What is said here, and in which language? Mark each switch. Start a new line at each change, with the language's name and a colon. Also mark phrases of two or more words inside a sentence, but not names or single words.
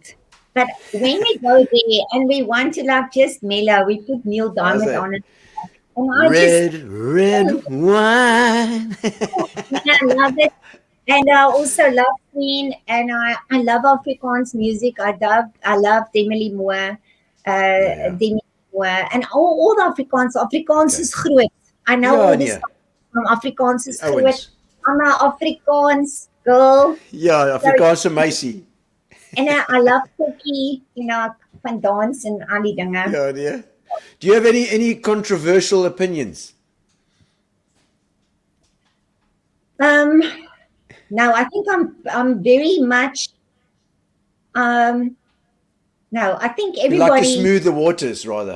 English: But when we go there and we want to just mellow, we put Neil Diamond on it. And red wine. I love it. And I also love Queen, and I love Afrikaans music. I love Demi Moore, and all the Afrikaans. Afrikaans is groot. I know all this from Afrikaans is groot. I'm an Afrikaans girl. Yeah,
Afrikaans: Afrikaanse meisie.
English: And I love cookie,
Afrikaans: van dans and al die dinge.
English: Yeah. Do you have any controversial opinions? No, I think I'm very much. No, I think You like to everybody. smooth the waters, rather.